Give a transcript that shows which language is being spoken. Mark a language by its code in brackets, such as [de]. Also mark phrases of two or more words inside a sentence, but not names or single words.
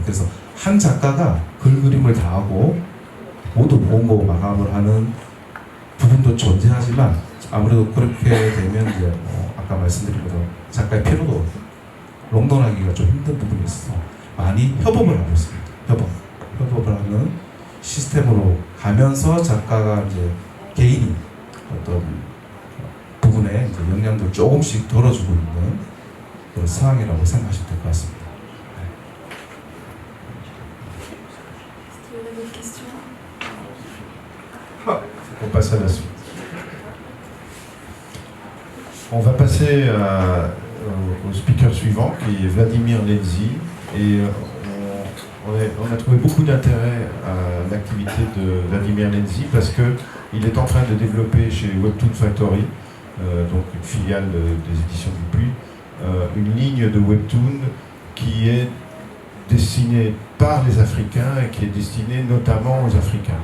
[ko] 그래서 한 작가가 글 그림을 다 하고 모두 원고 마감을 하는 부분도 존재하지만 아무래도 그렇게 되면 이제 아까 말씀드린 것처럼 작가의 피로도 롱런하기가 좀 힘든 부분이 있어서 많이 협업을 하고 있습니다. 협업을 하는 시스템으로 가면서 작가가 이제 개인이 어떤 부분에 이제 영향도 조금씩 덜어주고 있는 그런 상황이라고 생각하시면 될 것 같습니다. [fr] On passe à la suite. On va passer au speaker suivant qui est Vladimir Lenzy et on a trouvé beaucoup d'intérêt à l'activité de Vladimir Lenzy parce qu'il est en train de développer chez Webtoon Factory, donc une filiale des éditions Dupuis, une ligne de Webtoon qui est destinée par les Africains et qui est destinée notamment aux Africains.